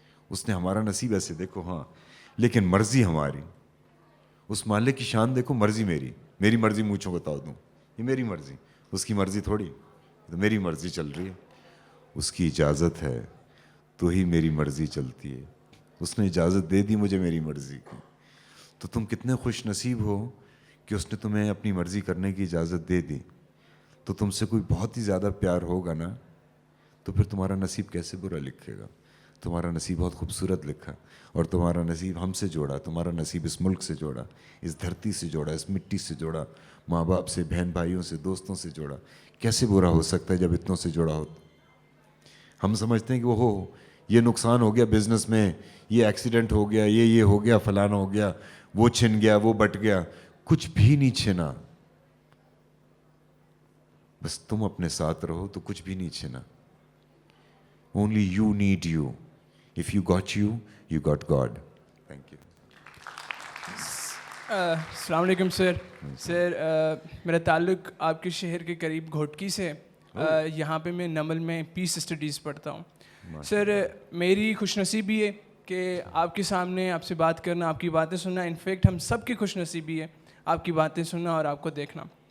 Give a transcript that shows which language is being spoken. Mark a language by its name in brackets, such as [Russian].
[Urdu] اس نے ہمارا نصیب ایسے دیکھو, ہاں, لیکن مرضی ہماری. اس مالک کی شان دیکھو, مرضی میری, میری مرضی مونچھوں بتا دوں, یہ میری مرضی, اس کی مرضی تھوڑی, تو میری مرضی چل رہی ہے. اس کی اجازت ہے تو ہی میری مرضی چلتی ہے. اس نے اجازت دے دی مجھے میری مرضی کی. تو تم کتنے خوش نصیب ہو کہ اس نے تمہیں اپنی مرضی کرنے کی اجازت دے دی. تو تم سے کوئی بہت ہی زیادہ پیار ہوگا نا, تو پھر تمہارا نصیب کیسے برا لکھے گا. تمہارا نصیب بہت خوبصورت لکھا, اور تمہارا نصیب ہم سے جوڑا, تمہارا نصیب اس ملک سے جوڑا, اس دھرتی سے جوڑا, اس مٹی سے جوڑا, ماں باپ سے, بہن بھائیوں سے, دوستوں سے جوڑا. کیسے برا ہو سکتا ہے جب اتنوں سے جوڑا ہو. ہم سمجھتے ہیں کہ وہ ہو, یہ نقصان ہو گیا بزنس میں, یہ ایکسیڈنٹ ہو گیا, یہ ہو گیا, فلانا ہو گیا, وہ چھن گیا, وہ بٹ گیا. کچھ بھی نہیں چھنا, بس تم اپنے ساتھ رہو تو کچھ بھی نہیں چھنا. [English] Only you need you. If you got you, you got God. Thank you. [Urdu] السلام علیکم سر. سر میرا تعلق آپ کے شہر کے قریب گھوٹکی سے. یہاں پہ میں نمل میں پیس اسٹڈیز پڑھتا ہوں. سر میری خوش نصیبی ہے کہ آپ کے سامنے آپ سے بات کرنا, آپ کی باتیں سننا. انفیکٹ ہم سب کی خوش نصیبی ہے آپ کی باتیں سننا اور آپ کو دیکھنا.